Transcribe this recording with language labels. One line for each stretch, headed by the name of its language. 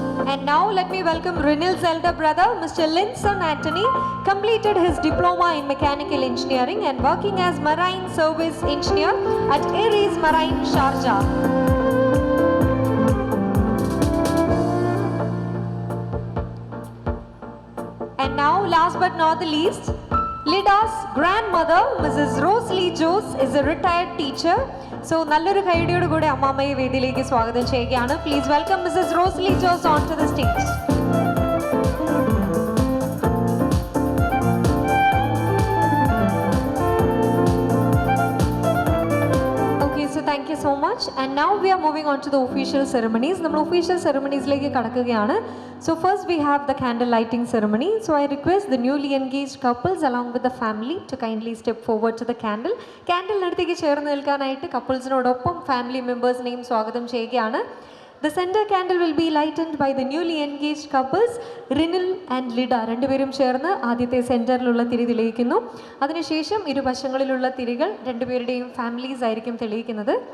English: And now let me welcome Rinil's elder brother, Mr. Linson Anthony, completed his diploma in mechanical engineering and working as marine service engineer at Aries Marine, Sharjah. And now, last but not the least, Lida's grandmother, Mrs. Rosalie Jose, is a retired teacher.
Malayalam: So, നല്ലൊരു കൈഡിയോട് കൂടെ അമ്മാമ്മയെ വേദിയിലേക്ക് സ്വാഗതം ചെയ്യുകയാണ്.
English: Please welcome Mrs. Rosalie Jose onto the stage. Okay, so thank you so much. And now we are moving on to the official ceremonies.
Malayalam: നമ്മൾ official ceremoniesലേക്ക് കടക്കുകയാണ്.
English: So first we have the candle lighting ceremony. So I request the newly engaged couples along with the family to kindly step forward to the candle.
Malayalam: Candle അടുത്തേക്ക് ചേർന്ന് നിൽക്കാനായിട്ട് കപ്പിൾസിനോടൊപ്പം family മെമ്പേഴ്സിനെയും സ്വാഗതം ചെയ്യുകയാണ്.
English: The center candle will be lightened by the newly engaged couples Rinil and Lida.
Malayalam: രണ്ടുപേരും ചേർന്ന് ആദ്യത്തെ സെന്ററിലുള്ള തിരി തെളിയിക്കുന്നു. അതിനുശേഷം ഇരുവശങ്ങളിലുള്ള തിരികൾ രണ്ടുപേരുടെയും ഫാമിലീസ് ആയിരിക്കും തെളിയിക്കുന്നത്.